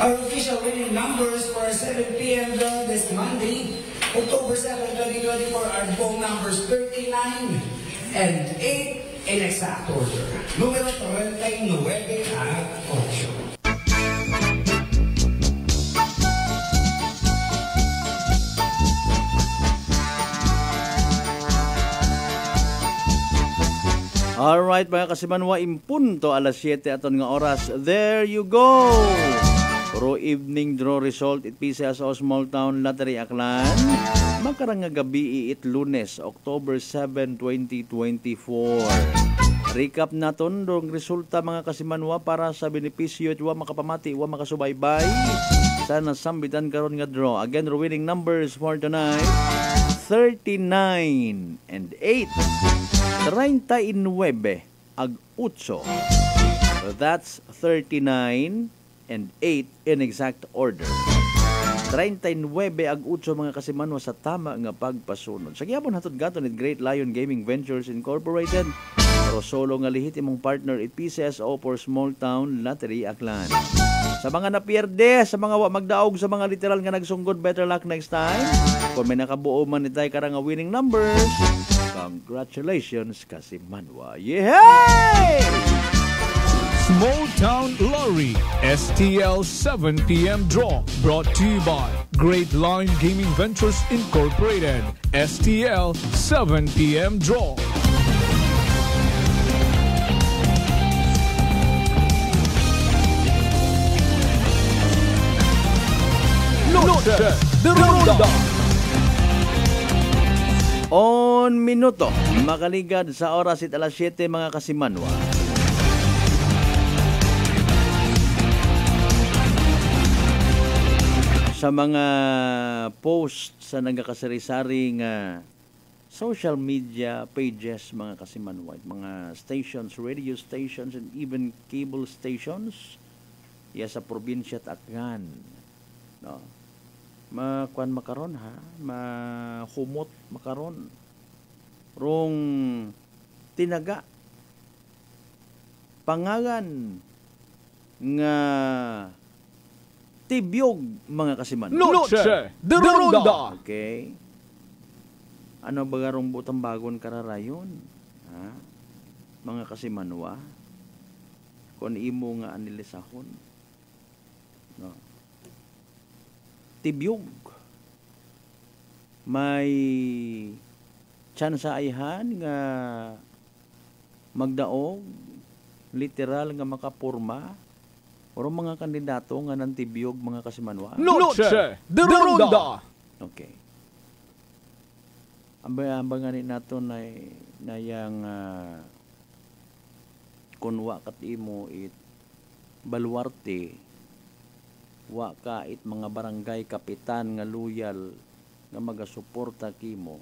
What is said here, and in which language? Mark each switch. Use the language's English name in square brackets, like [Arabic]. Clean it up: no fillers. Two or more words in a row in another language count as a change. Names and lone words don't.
[English] Our official winning numbers for 7 p.m. draw this Monday, October 7, 2024 are book numbers 39 and 8 in exact order. [Filipino] Numero 39 at 8. [Aklanon] Alright mga kasimanwa, impunto alas 7 aton nga oras. [English] There you go! [Aklanon] Pro [English] evening draw result [Aklanon] it PCS o Small Town Lottery Aklan. Makarang nga gabi it Lunes, October 7, 2024. Recap naton dong resulta mga kasimanwa para sa benepisyo at wa makapamati, wa makasubaybay. Sana sambitan karon nga draw. [English] Again, winning numbers for tonight, 39 and 8. [Aklanon] 39 ag 8. [English] That's 39 and 8 in exact order. [Aklanon] 39 ag 8 mga kasimanwa sa tama nga pagpasunod. Sa gihapon hatod gaton ni Great Lion Gaming Ventures Incorporated. Pero solo nga lihit imong partner it PCSO for Small Town Lottery Aklan. Sa mga napierde, sa mga magdaog, sa mga literal nga nagsunggod, [English] better luck next time. [Aklanon] Kung may nakabuo man itay karang nga [English] winning numbers, [Aklanon] congratulations kasimanwa. Yay! [English] Small Town Lottery STL 7 p.m. draw brought to you by Great Lion Gaming Ventures Incorporated. STL 7 p.m. draw. [Aklanon] Noche de Ronda. On minuto, makaligad sa oras it alas 7 mga kasimanwa. Sa mga post sa nagkakasari-saring [English] social media pages [Aklanon] mga kasimanwa, mga stations, [English] radio stations, and even cable stations, [Aklanon] sa probinsya at Aklan. No? Makuan makaron ha, mahumot makaron. Rong tinaga pangalan nga tibyog mga kasiman. Noche de Ronda. Okay. Ano ba garong butang bagon kararayon? Ha? Mga kasimanwa. Kung imo nga anilisahon. No. Tibyog. May tsansa ayhan nga magdaog, literal nga makapurma, o mga kandidato nga ng tibyog mga kasimanwa. Noche de Ronda. Okay. Ambanganin nato na yang kunwa kat imo it baluarte, wa ka it mga barangay kapitan nga loyal nga magasuporta kimo.